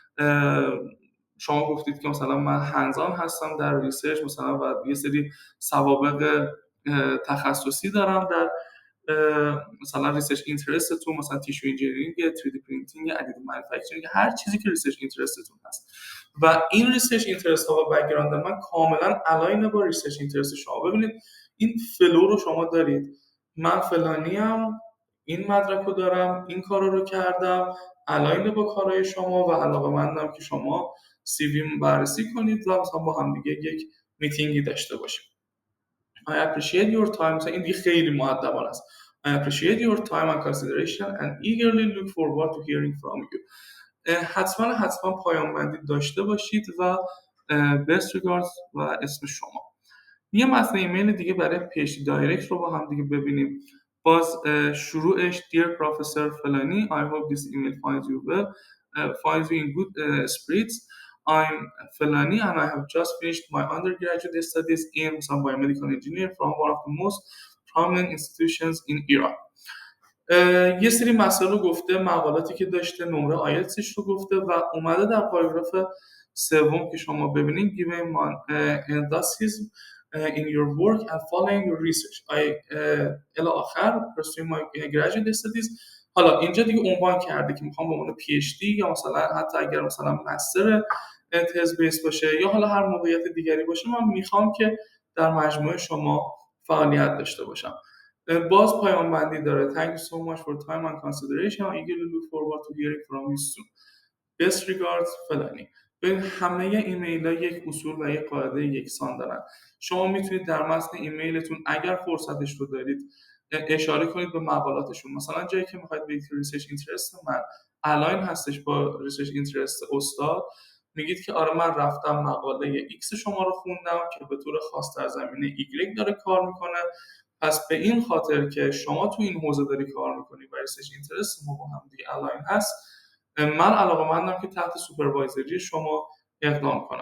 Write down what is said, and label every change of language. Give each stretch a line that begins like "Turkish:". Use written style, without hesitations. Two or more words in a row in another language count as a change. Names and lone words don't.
Persian: شما گفتید که مثلا من هنزان هستم در ریسرچ مثلا و یه سری سوابق تخصصی دارم در مثلا
English: research interests,
Persian: مثلا
English: tissue engineering, 3D printing, additive manufacturing,
Persian: هر چیزی که
English: research interests
Persian: هست و این
English: research interests
Persian: و بک‌گراند من کاملا الاین با
English: research interest
Persian: شما. ببینید این فلو رو شما دارید، من فلانی ام، این مدرک رو دارم، این کار رو کردم، الاین با کارهای شما و علاقه‌مندم که شما سی وی بررسی کنید و مثلا با هم دیگه یک میتینگی داشته باشیم.
English: I appreciate your time.
Persian: مثلا این دیگه خیلی مؤدبانه است.
English: I appreciate your time and consideration and eagerly look forward to hearing from you.
Persian: حتما پایان بندی داشته باشید و
English: best regards
Persian: و اسم شما. یه متن ایمیل دیگه برای پیج دایرکت رو با هم دیگه ببینیم. باز شروعش
English: Dear Professor فلانی I hope this email finds you well, finds you in good spirits. I'm فلانی and I have just finished my undergraduate studies in some biomedical engineer from one of the most prominent institutions in Iran.
Persian: یه سری مسائل رو گفته، مقالاتی که داشته، نمره آیلتسش رو گفته و اومده در پاراگراف سوم که شما ببینید
English: given my enthusiasm in your work and following your research I
Persian: الی آخر
English: pursuing my graduate studies.
Persian: حالا اینجا دیگه عنوان کرده که میخوام به عنوان پی اچ دی یا مثلا حتی اگر مثلا
English: master thesis based
Persian: باشه یا حالا هر موقعیت دیگری باشه من میخوام که در مجموعه شما فعالیت داشته باشم. باز پایان بندی داره
English: Thank you so much for time and consideration I eagerly look forward to hearing from you soon. Best regards فلانی.
Persian: ببین همه ایمیل ها یک اصول و یک قاعده یکسان دارن. شما میتونید در متن ایمیلتون اگر فرصتش رو دارید اشاره کنید به مقالاتشون. مثلا جایی که میخواید بگید
English: research interest
Persian: من الاین هستش با
English: research interest
Persian: استاد، میگید که آره من رفتم مقاله ایکس شما رو خوندم که به طور خاص در زمینه ایگرگ داره کار میکنه، پس به این خاطر که شما تو این حوزه داری کار میکنی و ریسرچ اینترست ما با هم دیگه الاین هست، من علاقه‌مندم که تحت سوپروایزری شما اقدام کنم.